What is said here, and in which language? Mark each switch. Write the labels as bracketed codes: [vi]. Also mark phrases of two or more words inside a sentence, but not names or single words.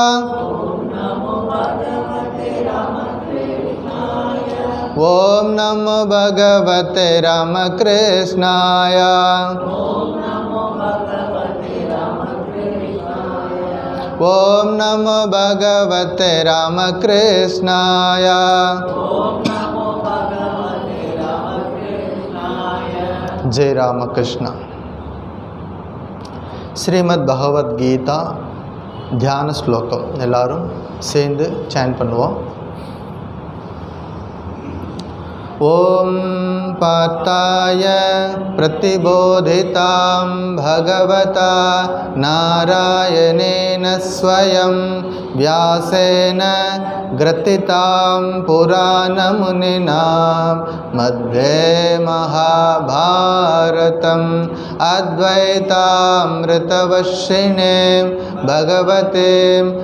[sa] ओम नमो भगवते रामकृष्णाय ओम नमो भगवते रामकृष्णाय जय रामकृष्ण। [ta] ஸ்ரீமத் பகவத்கீதா தியான ஸ்லோகம் எல்லாரும் சேர்ந்து சாண்ட் பண்ணுவோம். [sa] ओम् पार्थाय प्रतिबोधिताम् भगवता नारायणेन स्वयम् व्यासेन ग्रथितां पुराणमुनिना मध्ये महाभारतम् अद्वैतामृतवर्षिणीं भगवतीम्